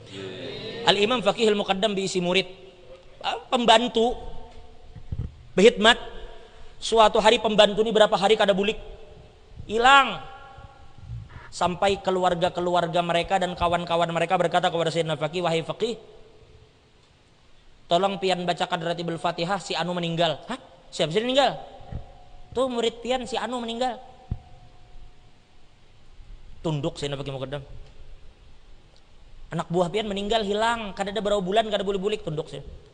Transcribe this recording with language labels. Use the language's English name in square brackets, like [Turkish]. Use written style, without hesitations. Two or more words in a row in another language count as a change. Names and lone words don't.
[Indonesian] Al-Imam Faqih Muqaddam diisi murid, pembantu, berkhidmat. [Banjar] Suatu hari pembantu ini berapa hari kada bulik, hilang. [Indonesian] Sampai keluarga-keluarga mereka dan kawan-kawan mereka berkata kepada Sayyidina Faqih, wahai Faqih, [Banjar] tolong pian bacakan Ratibul Fatihah, si Anu meninggal. Hah? Siapa sih meninggal? Tuh murid pian, si Anu meninggal. Tunduk Sayyidina Faqih Muqaddam. Anak buah pian meninggal, hilang, kada ada berapa bulan, kada boleh bulik, tunduk sih.